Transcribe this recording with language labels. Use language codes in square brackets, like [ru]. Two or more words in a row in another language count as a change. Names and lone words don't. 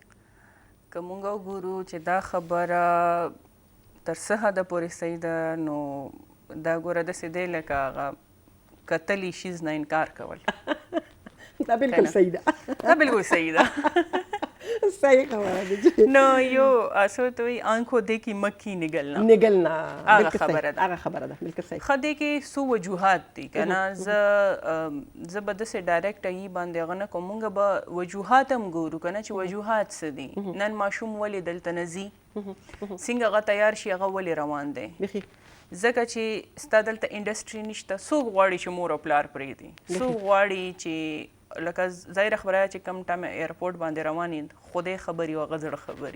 [ps] که موږ وګورو چې دا خبره تر څه حده پورې صحیح ده نو دا ګوره داسې دی لکه هغه کتلي شیز نه انکار کول. دا بالکل صحیح ده. دا بالکل صحیح ده. صحیح خبره ده. نو یو اصل ته وایي [ur] آنکھوں دیکھی مکھی نگلنا [ps] هغه خبره ده. بالکل صحیح. ښه دی کې څو وجوهات دي که نه زه به داسې ډایرکټ هغې باندې هغه نه کوم موږ به وجوهات هم ګورو که نه چې وجوهات څه دي نن ماشوم ولې دلته نه ځي څنګه هغه تیار شي هغه ولې روان دی ځکه چې ستا دلته انډسټري نشته څوک غواړي چې مور او پلار پرېږدي څوک غواړي چې لکه ظاهره خبره چې کم ټایم ایرپورټ باندې روان یې خدای خبري او هغه زړه خبري